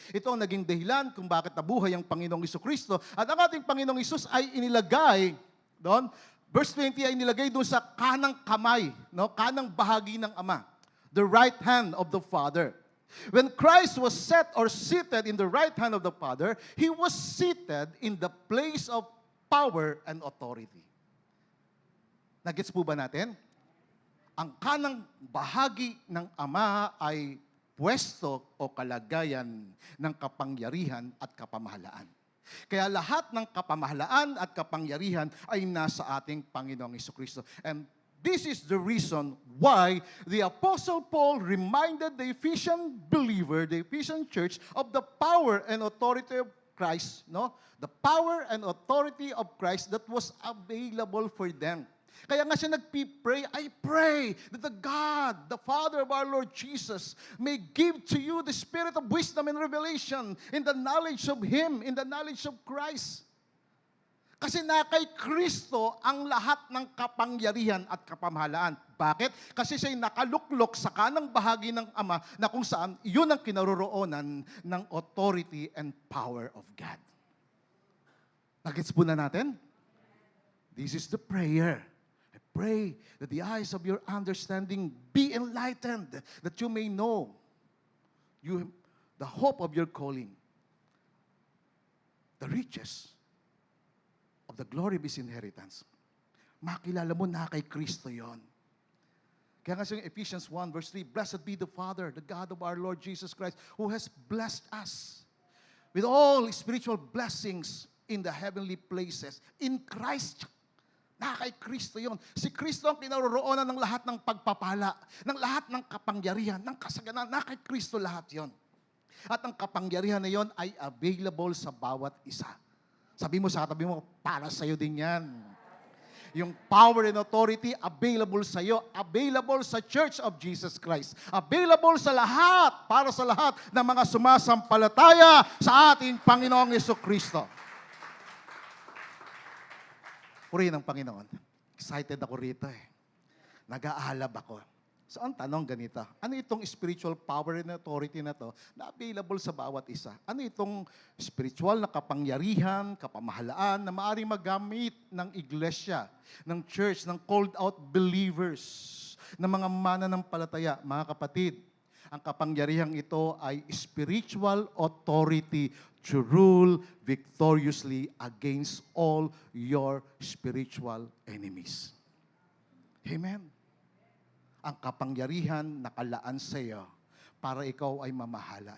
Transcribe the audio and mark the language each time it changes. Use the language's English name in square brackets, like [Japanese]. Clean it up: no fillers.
[Filipino] Ito ang naging dahilan kung bakit nabuhay ang Panginoong Jesucristo. At ang ating Panginoong Hesus ay inilagay doon, verse 20 ay inilagay doon sa kanang kamay, no? Kanang bahagi ng Ama, [English] the right hand of the Father. When Christ was set or seated in the right hand of the Father, He was seated in the place of power and authority. [Filipino] Nagets po ba natin? Ang kanang bahagi ng Ama ay pwesto o kalagayan ng kapangyarihan at kapamahalaan. Kaya lahat ng kapamahalaan at kapangyarihan ay nasa ating Panginoong Jesucristo. [English] And this is the reason why the Apostle Paul reminded the Ephesian believer, the Ephesian church, of the power and authority of Christ, no? The power and authority of Christ that was available for them. [Filipino] Kaya nga siya nagpipray, [English] I pray that the God, the Father of our Lord Jesus, may give to you the spirit of wisdom and revelation in the knowledge of Him, in the knowledge of Christ. [Filipino] Kasi na kay Kristo ang lahat ng kapangyarihan at kapamahalaan. Bakit? Kasi siya'y nakaluklok sa kanang bahagi ng Ama na kung saan yun ang kinaroroonan ng [English] authority and power of God. [Filipino] Nagets po na natin? [English] This is the prayer. I pray that the eyes of your understanding be enlightened, that you may know the hope of your calling, the riches of the glory of His inheritance. [Filipino] Makilala mo na kay Kristo yon. Kaya nga sa [English] Ephesians 1 verse 3, Blessed be the Father, the God of our Lord Jesus Christ, who has blessed us with all spiritual blessings in the heavenly places in Christ. [Filipino] Na kay Kristo yon. Si Kristo ang kinaroroonan ng lahat ng pagpapala, ng lahat ng kapangyarihan, ng kasaganan. Na kay Kristo lahat yon. At ang kapangyarihan na yon ay available sa bawat isa. Sabi mo sa katabi mo, para sa'yo din yan. Yung power and authority available sa iyo, available sa Church of Jesus Christ, available sa lahat, para sa lahat ng mga sumasampalataya sa ating Panginoong Jesucristo. Purihin ang Panginoon. Excited ako rito eh. Nag-aalab ako. So ang tanong ganito, ano itong spiritual power and authority na to na available sa bawat isa? Ano itong spiritual na kapangyarihan, kapamahalaan na maaaring magamit ng iglesia, ng church, ng called out believers, ng mga mananampalataya, mga kapatid? Ang kapangyarihang ito ay [English] spiritual authority to rule victoriously against all your spiritual enemies. Amen. [Filipino] Ang kapangyarihan nakalaan sa iyo para ikaw ay mamahala.